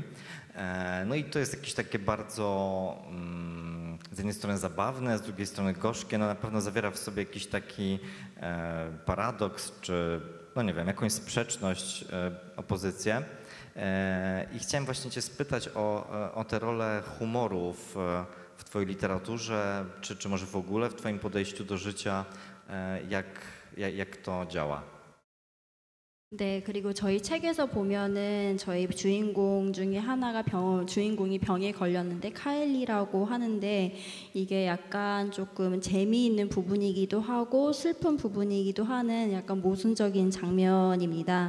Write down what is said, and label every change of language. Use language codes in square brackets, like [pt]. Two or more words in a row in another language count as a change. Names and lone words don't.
[pl] No i to jest jakieś takie bardzo z jednej strony zabawne, z drugiej strony gorzkie, no na pewno zawiera w sobie jakiś taki paradoks, czy no nie wiem, jakąś sprzeczność, opozycję. I chciałem właśnie Cię spytać o tę rolę humoru w Twojej literaturze, czy może w ogóle w Twoim podejściu do życia, jak to działa? [ko] 네, 그리고 저희 책에서 보면은 저희 주인공 중에 하나가 주인공이 병에 걸렸는데 카일리라고 하는데 이게 약간 조금 재미있는 부분이기도 하고 슬픈 부분이기도 하는 약간 모순적인 장면입니다.